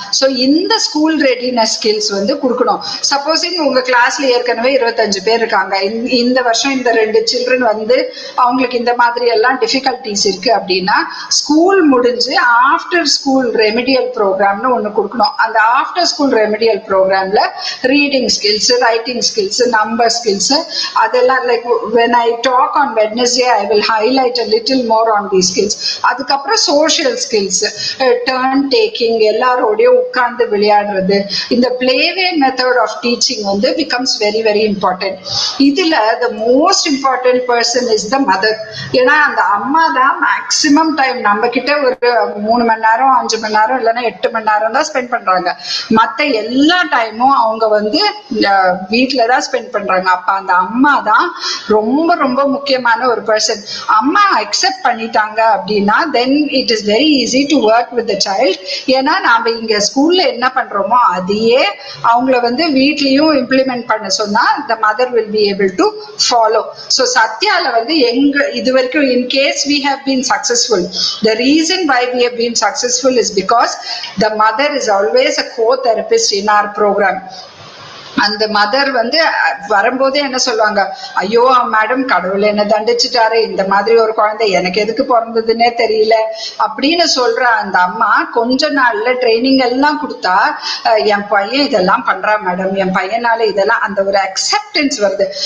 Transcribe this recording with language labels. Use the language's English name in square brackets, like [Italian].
[Tamil] So இந்த school readiness skills வந்து கொடுக்கணும். சப்போஸிங் உங்க கிளாஸ்ல ஏற்கனவே 25 பேர் இருக்காங்க, இந்த வருஷம் இந்த 2 சில்ட்ரன் வந்து அவங்களுக்கு இந்த மாதிரி எல்லாம் டிஃபிகல்டிஸ் இருக்கு அப்படின்னா ஸ்கூல் முடிஞ்சு ஆஃப்டர் ஸ்கூல் ரெமிடியல் ப்ரோக்ராம்னு ஒன்று கொடுக்கணும். அந்த ஆஃப்டர் ஸ்கூல் ரெமிடியல் ப்ரோக்ராம்ல reading skills, writing skills, number skills அதெல்லாம் like [English] when I talk on Wednesday I will highlight a little more on these skills. [Tamil] அதுக்கப்புறம் சோஷியல் ஸ்கில்ஸ், டர்ன் டேக்கிங், எல்லாரோடையும் உட்கார்ந்து விளையாடுறது, இந்த பிளேவே மெத்தட் ஆஃப் டீச்சிங் வந்து [English] Becomes very very important. [Tamil] இதுல [English] The most important person is the mother. [Tamil] ஏன்னா அந்த அம்மா தான் மேக்சிமம் டைம் நம்ம கிட்ட ஒரு 3 மணி நேரம் 5 மணி நேரம் இல்லைன்னா 8 மணி நேரம் தான் ஸ்பெண்ட் பண்றாங்க. மற்ற எல்லா டைமும் அவங்க வந்து வீட்டுல தான் ஸ்பெண்ட் பண்றாங்க. அப்ப அந்த அம்மா தான் ரொம்ப ரொம்ப முக்கியமான ஒரு பர்சன். அம்மா அக்செப்ட் பண்ணிட்டாங்க அப்படின்னா [English] Then it is very easy to work with the child. [Tamil] ஏன்னா நாம இங்க ஸ்கூல்ல என்ன பண்றோமோ அதையே அவங்கள வந்து வீட்லயும் இம்ப்ளிமெண்ட் பண்ண சொன்னா [English] the mother will be able to follow. So [Tamil] சத்யால வந்து எங்க இது வரைக்கும் [English] in case we have been successful, the reason why we have been successful is because the mother is always a co-therapist in our program. [Tamil] அந்த mother வந்து வரும்போதே என்ன சொல்லுவாங்க, ஐயோ மேடம் கடவுள் என்ன தண்டிச்சுட்டாரு, இந்த மாதிரி ஒரு குழந்தை எனக்கு எதுக்கு பிறந்ததுன்னே தெரியல அப்படின்னு சொல்ற அந்த அம்மா கொஞ்ச நாள்ல ட்ரைனிங் எல்லாம் கொடுத்தா என் பையன் இதெல்லாம் பண்றா மேடம், என் பையனால இதெல்லாம், அந்த ஒரு அக்செப்டன்ஸ் வருது.